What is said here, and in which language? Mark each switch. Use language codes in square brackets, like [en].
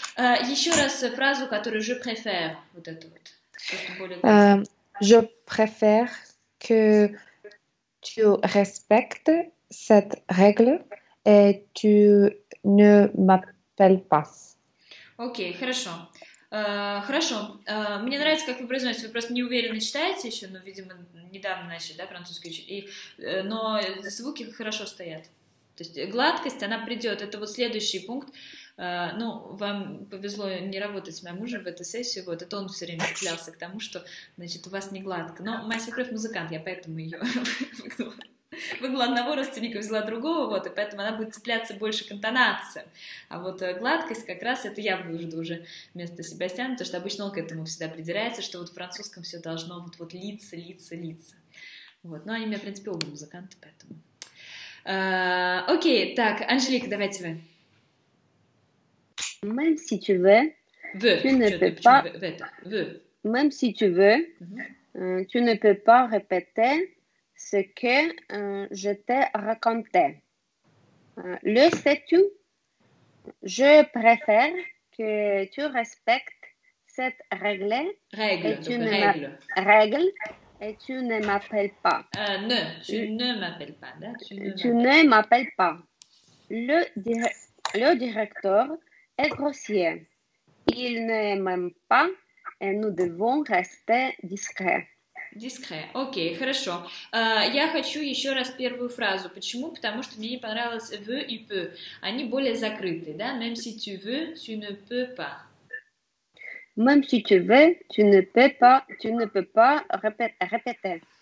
[ru] Еще раз фразу, которую [fr] je préfère. [ru] Вот это вот. [fr] Je préfère que tu respectes cette règle et tu ne m'appelles pas. [ru] Окей, хорошо. Хорошо. Мне нравится, как вы произносите. Вы просто неуверенно читаете еще, но, видимо, недавно начали, да, французский учить. Но звуки хорошо стоят. То есть гладкость, она придет. Это вот следующий пункт. Вам повезло не работать с моим мужем в эту сессию. Вот, это он все время цеплялся к тому, что, значит, у вас не гладко. Но моя свекровь музыкант, я поэтому ее выгнала одного родственника, взяла другого, вот, и поэтому она будет цепляться больше к интонациям. А вот гладкость как раз это я буду уже вместо Себастьяна, потому что обычно он к этому всегда придирается, что вот в французском все должно вот литься. Вот, но они у меня, в принципе, оба музыканты, поэтому... Окей, так, Анжелика, давайте вы. [fr] Même si tu veux, tu ne peux pas... Même si tu veux, tu ne peux pas répéter ce que je t'ai raconté. Le sais-tu? Je préfère que tu respectes cette règle et tu ne m'appelles pas. Tu ne m'appelles pas. Tu ne m'appelles pas. Le directeur est grossier. Il ne m'aime pas et nous devons rester discrets. [ru] Дискре. Окей, хорошо. Я хочу еще раз первую фразу. Почему? Потому что мне не понравилось veux и peut. Они более закрыты, да? [fr] Même si tu veux, tu ne peux pas. Même si tu veux, tu ne peux pas répéter.